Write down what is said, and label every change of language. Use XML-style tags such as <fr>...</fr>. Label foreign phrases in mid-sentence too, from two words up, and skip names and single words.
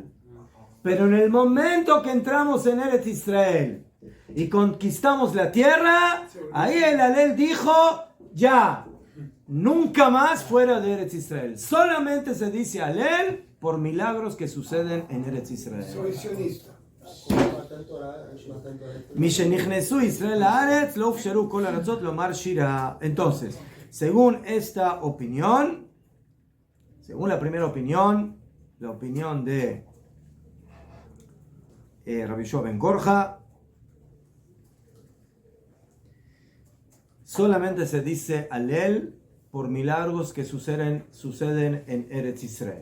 <es>Pero en el momento que entramos en Eretz Israel y conquistamos la tierra, ahí el alel dijo, ya, nunca más fuera de Eretz Israel. Solamente se dice alel por milagros que suceden en Eretz Israel. Soy sionista.</es> <he>מתן תורה, מתן תורה. משנכנסו ישראל הארץ לא הוכשרו כל ארצות לומר שירה.</he> <es>Entonces, según esta opinión, según la primera opinión, la opinión de Rabbi Yoshua ben Korja, solamente se dice alel por milagros que suceden en Eretz Israel.</es>